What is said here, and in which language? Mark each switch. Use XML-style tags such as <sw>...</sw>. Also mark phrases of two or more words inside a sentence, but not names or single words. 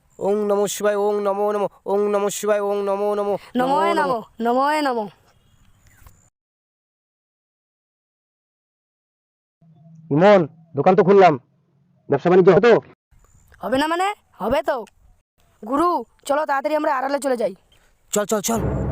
<sa>ওং নমঃ শিবায়, ওং নমো নমঃ, ওং নমঃ শিবায়, ওং নমো নমঃ, নমোয় নমো, নমোয় নমো।</sa> <bn>ইমন, দোকান তো খুললাম, ব্যবসা বাণিজ্য হতো? হবে না মানে? হবে তো। গুরু, চলো তাড়াতাড়ি আমরা আড়ালে চলে যাই। চল চল চল।</bn>